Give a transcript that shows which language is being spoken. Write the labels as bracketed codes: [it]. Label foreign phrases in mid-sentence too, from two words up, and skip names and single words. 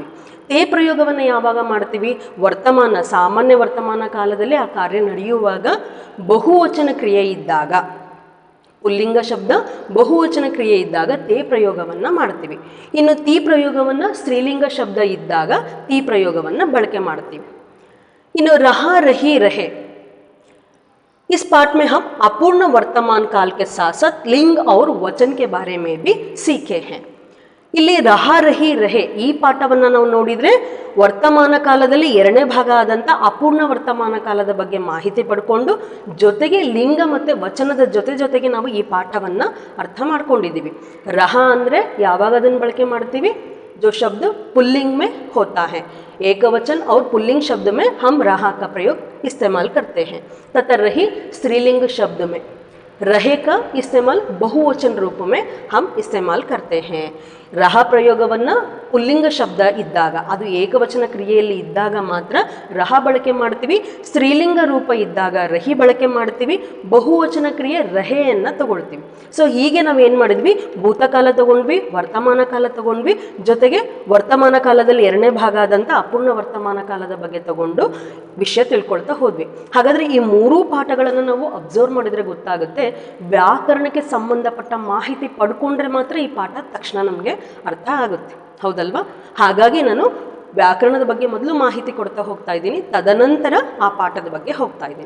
[kn] ತೇ ಪ್ರಯೋಗವನ್ನು ಯಾವಾಗ ಮಾಡ್ತೀವಿ ವರ್ತಮಾನ ಸಾಮಾನ್ಯ ವರ್ತಮಾನ ಕಾಲದಲ್ಲಿ ಆ ಕಾರ್ಯ ನಡೆಯುವಾಗ ಬಹುವಚನ ಕ್ರಿಯೆ ಇದ್ದಾಗ, ಪುಲ್ಲಿಂಗ ಶಬ್ದ ಬಹುವಚನ ಕ್ರಿಯೆ ಇದ್ದಾಗ ತೇ ಪ್ರಯೋಗವನ್ನು ಮಾಡ್ತೀವಿ. ಇನ್ನು ತೀ ಪ್ರಯೋಗವನ್ನು ಸ್ತ್ರೀಲಿಂಗ ಶಬ್ದ ಇದ್ದಾಗ ತೀ ಪ್ರಯೋಗವನ್ನು ಬಳಕೆ ಮಾಡ್ತೀವಿ. [hi] ಇನ್ನು रहा रही रहे इस पाठ में हम अपूर्ण वर्तमान काल के साथ साथ लिंग और वचन के बारे में भी सीखे हैं. ಇಲ್ಲಿ रहा रही रहे ಈ ಪಾಠವನ್ನು ನಾವು ನೋಡಿದರೆ ವರ್ತಮಾನ ಕಾಲದಲ್ಲಿ ಎರಡನೇ ಭಾಗ ಆದಂಥ ಅಪೂರ್ಣ ವರ್ತಮಾನ ಕಾಲದ ಬಗ್ಗೆ ಮಾಹಿತಿ ಪಡ್ಕೊಂಡು ಜೊತೆಗೆ ಲಿಂಗ ಮತ್ತು ವಚನದ ಜೊತೆಗೆ ನಾವು ಈ ಪಾಠವನ್ನು ಅರ್ಥ ಮಾಡ್ಕೊಂಡಿದ್ದೀವಿ. [kn] ರಹ ಅಂದರೆ ಯಾವಾಗ ಅದನ್ನು ಬಳಕೆ ಮಾಡ್ತೀವಿ [hi] जो शब्द पुल्लिंग में होता है, एकवचन और पुल्लिंग शब्द में हम रहा का प्रयोग इस्तेमाल करते हैं. तथा रही स्त्रीलिंग शब्द में रहे का इस्तेमाल बहुवचन रूप में हम इस्तेमाल करते हैं. [kn] ರಹ ಪ್ರಯೋಗವನ್ನು ಪುಲ್ಲಿಂಗ ಶಬ್ದ ಇದ್ದಾಗ, ಅದು ಏಕವಚನ ಕ್ರಿಯೆಯಲ್ಲಿ ಇದ್ದಾಗ ಮಾತ್ರ ರಹ ಬಳಕೆ ಮಾಡ್ತೀವಿ. ಸ್ತ್ರೀಲಿಂಗ ರೂಪ ಇದ್ದಾಗ ರಹಿ ಬಳಕೆ ಮಾಡ್ತೀವಿ. ಬಹುವಚನ ಕ್ರಿಯೆ ರಹೆಯನ್ನು ತಗೊಳ್ತೀವಿ. ಸೊ ಹೀಗೆ ನಾವೇನು ಮಾಡಿದ್ವಿ ಭೂತಕಾಲ ತಗೊಂಡ್ವಿ, ವರ್ತಮಾನ ಕಾಲ ತಗೊಂಡ್ವಿ, ಜೊತೆಗೆ ವರ್ತಮಾನ ಕಾಲದಲ್ಲಿ ಎರಡನೇ ಭಾಗ ಆದಂಥ ಅಪೂರ್ಣ ವರ್ತಮಾನ ಕಾಲದ ಬಗ್ಗೆ ತಗೊಂಡು ವಿಷಯ ತಿಳ್ಕೊಳ್ತಾ ಹೋದ್ವಿ. ಹಾಗಾದರೆ ಈ ಮೂರೂ ಪಾಠಗಳನ್ನು ನಾವು ಅಬ್ಸರ್ವ್ ಮಾಡಿದರೆ ಗೊತ್ತಾಗುತ್ತೆ, ವ್ಯಾಕರಣಕ್ಕೆ ಸಂಬಂಧಪಟ್ಟ ಮಾಹಿತಿ ಪಡ್ಕೊಂಡ್ರೆ ಮಾತ್ರ ಈ ಪಾಠ ತಕ್ಷಣ ನಮಗೆ ಅರ್ಥ ಆಗುತ್ತೆ, ಹೌದಲ್ವಾ? ಹಾಗಾಗಿ ನಾನು ವ್ಯಾಕರಣದ ಬಗ್ಗೆ ಮೊದಲು ಮಾಹಿತಿ ಕೊಡ್ತಾ ಹೋಗ್ತಾ ಇದ್ದೀನಿ, ತದನಂತರ ಆ ಪಾಠದ ಬಗ್ಗೆ ಹೋಗ್ತಾ ಇದ್ದೀನಿ.